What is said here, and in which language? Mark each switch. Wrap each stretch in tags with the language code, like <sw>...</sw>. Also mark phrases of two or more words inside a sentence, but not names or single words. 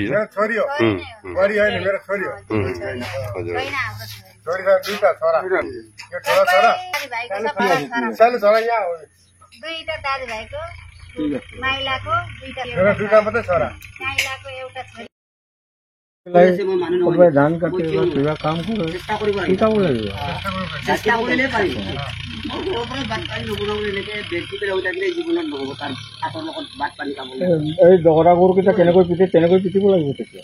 <ne>मेरो छोरी हो बुहारी होइन मेरो छोरी हो छोरीसँग दुईटा छोरा यो ठुलो छोरा सानो छोरा यहाँ हो दुईटा दाजुभाइको माइलाको मेरो दुईटा मात्रै छोरा माइलाको एउटा छोरी</ne> <as>ধান কাটি কিবা কাম কৰে শিকাব লাগিব এই জগৰা গৰুকেইটা কেনেকৈ পিটে তেনেকৈ পিটিব লাগিব তেতিয়া</as>